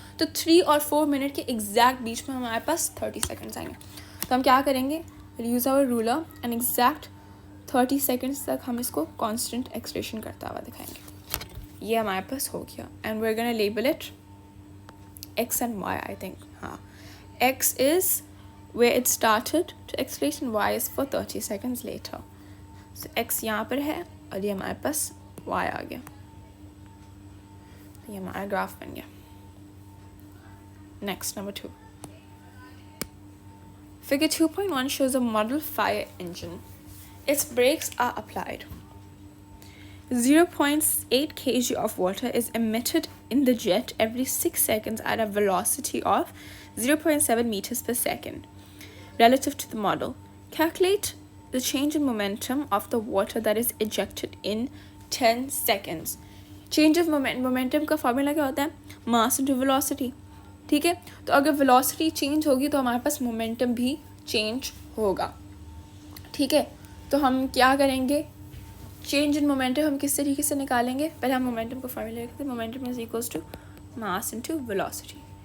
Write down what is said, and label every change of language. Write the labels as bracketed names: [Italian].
[Hindi] तो 3 और 4 मिनट के एग्जैक्ट बीच में हमारे पास 30 सेकेंड्स आएंगे. तो हम क्या करेंगे, [English] use our ruler [Hindi] and exact 30 seconds तक हम इसको कांस्टेंट एक्सेलरेशन करता हुआ दिखाएंगे. ये हमारे पास हो गया. [English] And we are gonna label it X and Y, I think. हाँ, X is where it started to acceleration, Y is for 30 seconds later. [Hindi] So X यहाँ पर है और ये हमारे पास Y आ गया. ये हमारा ग्राफ बन गया. [English] Next, number 2. Figure 2.1 shows a model fire engine. Its brakes are applied. 0.8 kg of water is emitted in the jet every 6 seconds at a velocity of 0.7 meters per second. Relative to the model, calculate the change in momentum of the water that is ejected in 10 seconds. [Hindi] Change of momentum का formula क्या होता है? [English] Mass into velocity. [Hindi] ठीक है, तो अगर velocity change होगी तो हमारे पास momentum भी change होगा. ठीक है, तो हम क्या करेंगे, चेंज इन मोमेंटम हम किस तरीके से निकालेंगे, पहले हम मोमेंटम को फॉर्मूला लिखते हैं, [English] Momentum is equals to mass into velocity.